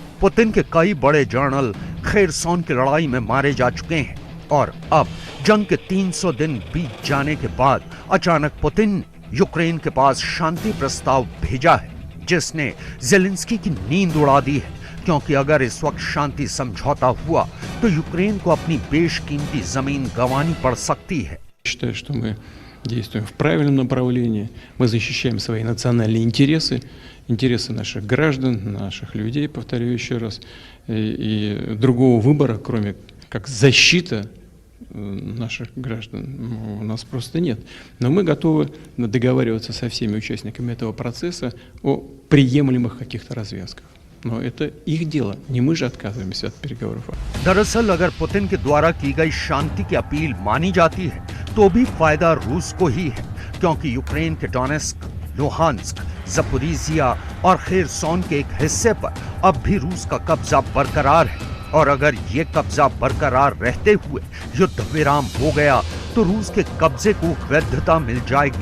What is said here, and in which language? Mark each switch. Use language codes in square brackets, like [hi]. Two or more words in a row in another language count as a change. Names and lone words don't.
[hi] पुतिन के कई बड़े जर्नल खेरसॉन की लड़ाई में मारे जा चुके हैं और अब जंग के 300 दिन बीत जाने के बाद अचानक पुतिन ने यूक्रेन के पास शांति प्रस्ताव भेजा है, जिसने जेलेंस्की की नींद उड़ा दी है। क्योंकि अगर इस वक्त शांति समझौता हुआ तो यूक्रेन को अपनी बेशकीमती जमीन गंवानी पड़ सकती है। [ru] Считаю, что мы действуем в правильном направлении. Мы защищаем свои национальные интересы, интересы наших граждан, наших людей, повторю еще раз. И другого выбора, кроме как защита наших граждан, у нас просто нет. Но мы готовы договариваться со всеми участниками этого процесса о приемлемых каких-то развязках. Но это их дело, не мы же отказываемся от переговоров. [hi] दरअसल अगर पुतिन के द्वारा की गई शांति की अपील मानी जाती है तो भी फायदा रूस को ही है, क्योंकि यूक्रेन के डोनेस्क, लुहांस्क, ज़पोरिजिया और खेरसॉन के एक हिस्से पर अब भी रूस का कब्जा बरकरार है। और अगर ये कब्जा बरकरार रहते हुए युद्ध विराम हो गया तो रूस के कब्जे को वैधता मिल जाएगी।